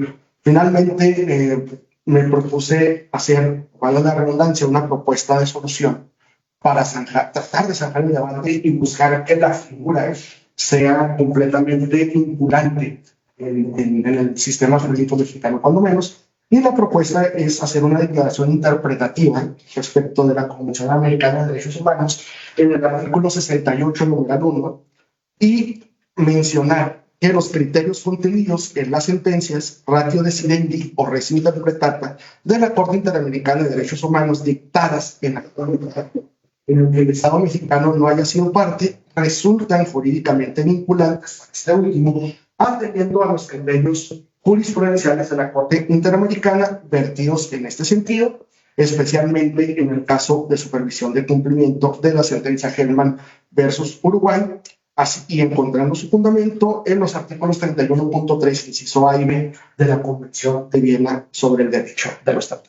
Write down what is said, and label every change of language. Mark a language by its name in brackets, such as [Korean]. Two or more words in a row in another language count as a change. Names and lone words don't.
[Spanish] Finalmente, me propuse hacer, valga la redundancia, una propuesta de solución para tratar de zanjar el debate y buscar que la figura sea completamente vinculante en el sistema jurídico mexicano, cuando menos. Y la propuesta es hacer una declaración interpretativa respecto de la Convención Americana de Derechos Humanos en el artículo 68, numeral 1, y mencionar que los criterios contenidos en las sentencias [Latin] ratio decidendi [Spanish] o [Latin] res interpretata [Spanish] de la Corte Interamericana de Derechos Humanos dictadas en el que el Estado mexicano no haya sido parte, resultan jurídicamente vinculantes para este último, atendiendo a los criterios jurisprudenciales de la Corte Interamericana vertidos en este sentido, especialmente en el caso de supervisión de cumplimiento de la sentencia Hellman versus Uruguay, así, y encontrando su fundamento en los artículos 31.3, inciso A y B de la Convención de Viena sobre el derecho de los tratados.